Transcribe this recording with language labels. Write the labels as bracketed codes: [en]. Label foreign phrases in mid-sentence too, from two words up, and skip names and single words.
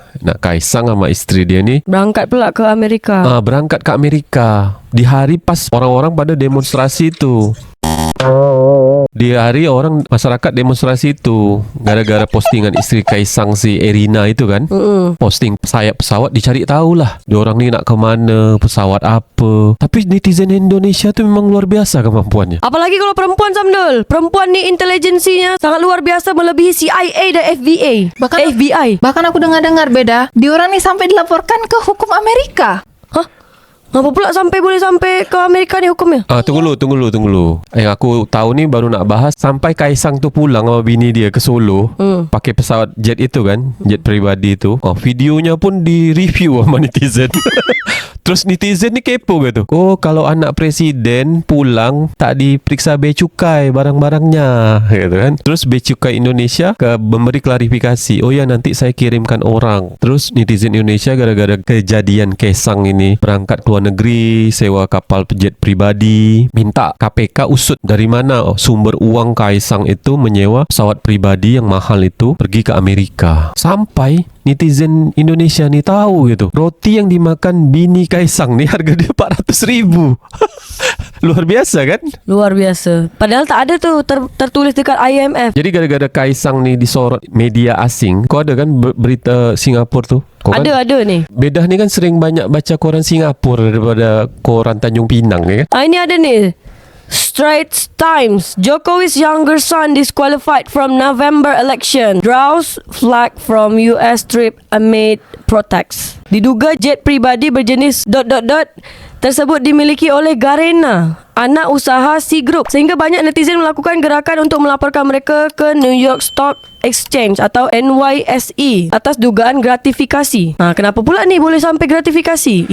[ms] Nak Kaisang sama isteri dia ni Berangkat pula ke Amerika. Berangkat ke Amerika di hari pas orang-orang pada demonstrasi tu. Di hari orang masyarakat demonstrasi itu gara-gara postingan isteri Kaisang si Erina itu kan. Posting sayap pesawat, dicari tahulah diorang ni nak ke mana, pesawat apa. Tapi netizen Indonesia tu memang luar biasa kemampuannya. Apalagi kalau perempuan, Samdul. Perempuan ni intelijensinya sangat luar biasa, melebihi CIA dan FBI. Bahkan aku dengar-dengar beda, diorang ni sampai dilaporkan ke hukum Amerika. Hah? Apa pula boleh sampai ke Amerika ni hukumnya? Tunggu dulu. Yang aku tahu ni baru nak bahas sampai Kaisang tu pulang sama bini dia ke Solo, pakai pesawat jet itu kan, jet peribadi tu. Videonya pun di-review sama netizen. Terus netizen ni kepo gitu. Oh, kalau anak presiden pulang tak diperiksa bea cukai barang-barangnya, gitu kan. Terus bea cukai Indonesia memberi klarifikasi. Oh ya, nanti saya kirimkan orang. Terus netizen Indonesia gara-gara kejadian Kaisang ini berangkat ke luar negeri, sewa kapal jet pribadi, minta KPK usut dari mana sumber uang Kaisang itu menyewa pesawat pribadi yang mahal itu pergi ke Amerika. Sampai netizen Indonesia ni tahu gitu, roti yang dimakan bini Kaisang ni harga dia 400,000. Luar biasa kan? Luar biasa. Padahal tak ada tu tertulis dekat IMF. Jadi gara-gara Kaisang ni disorot media asing. Kau ada kan berita Singapura tu? Ada ni. Bedah ni kan sering banyak baca koran Singapura daripada koran Tanjung Pinang ni kan? Ini ada ni. Straits Times. [en] Jokowi's younger son disqualified from November election. Draws flag from US trip amid protests. [id] Diduga jet pribadi berjenis ... tersebut dimiliki oleh Garena, anak usaha C Group, sehingga banyak netizen melakukan gerakan untuk melaporkan mereka ke New York Stock Exchange atau NYSE atas dugaan gratifikasi. [ms] Kenapa pula ni boleh sampai gratifikasi?